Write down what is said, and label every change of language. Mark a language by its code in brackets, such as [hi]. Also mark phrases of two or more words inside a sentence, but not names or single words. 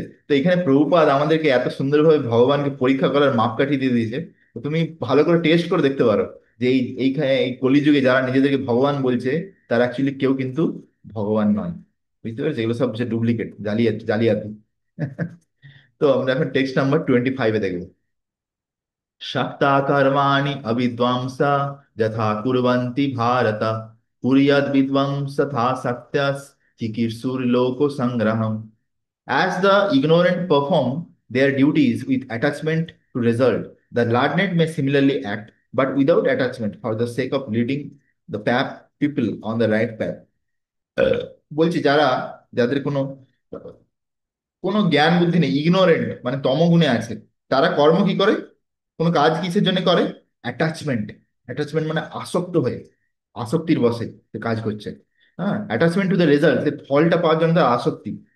[bn] তো এখানে প্রভুপাদ আমাদেরকে এত সুন্দরভাবে ভগবানকে পরীক্ষা করার মাপকাঠি দিয়ে দিয়েছে। তো তুমি ভালো করে টেস্ট করে দেখতে পারো যে এইখানে এই কলিযুগে যারা নিজেদেরকে ভগবান বলছে, তারা অ্যাকচুয়ালি কেউ কিন্তু ভগবান নয়। বুঝতে পেরেছো? এগুলো সব যে ডুপ্লিকেট, জালিয়াতি জালিয়াতি। তো আমরা এখন [en] text number [bn] 25-এ দেখবো। [sa] शक्ता कर्माणि अविद्वांसा यथा कुर्वन्ति भारत कुर्याद् विद्वांसथा सक्तस् चिकीर्षुर्लोको संग्रहम्। [en] As the ignorant perform their duties with attachment to result, the learned may similarly act, but without attachment for the sake of leading the path people on the right path. [bn] বলছি যারা, যাদের কোনো কোনো জ্ঞান বুদ্ধি নেই, ইগনোরেন্ট মানে তমগুণে আছে, তারা কর্ম কি করে, কোনো কাজ কিসের জন্য করে? অ্যাটাচমেন্ট। অ্যাটাচমেন্ট মানে আসক্ত হয়ে, আসক্তির বশে সে কাজ করছে। হ্যাঁ, [en] attachment to the result, [bn] ফলটা পাওয়ার জন্য তার আসক্তি।